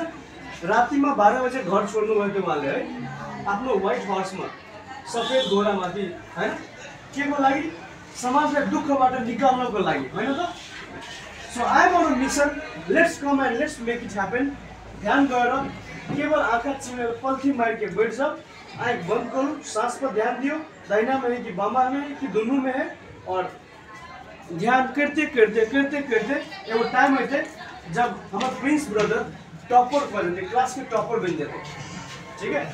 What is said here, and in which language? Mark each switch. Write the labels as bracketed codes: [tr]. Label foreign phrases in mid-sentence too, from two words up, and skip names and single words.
[ne] रातिमा 12 बजे घर छोड्नुभयो थियो उहाँले है, आफ्नो [en] white horseमा, [ne] सफेद घोडामाथि हैन। के को लागि? समाजलाई दुःखबाट निकाल्नको लागि, हैन त? [en] so I am on a mission, let's come and let's make it happen. [ne] ध्यान गरेर केवल आँखा चिमेर [hi] पल्थी मार के बैठ जाओ, आँख बंद करो, सांस पर ध्यान दियो, दाहिना में है कि बामा में है कि दोनों में है, और ध्यान करते करते करते करते एक टाइम आते जब हमारे प्रिंस ब्रदर टॉपर बन थे, क्लास के टॉपर बन जाते, ठीक है।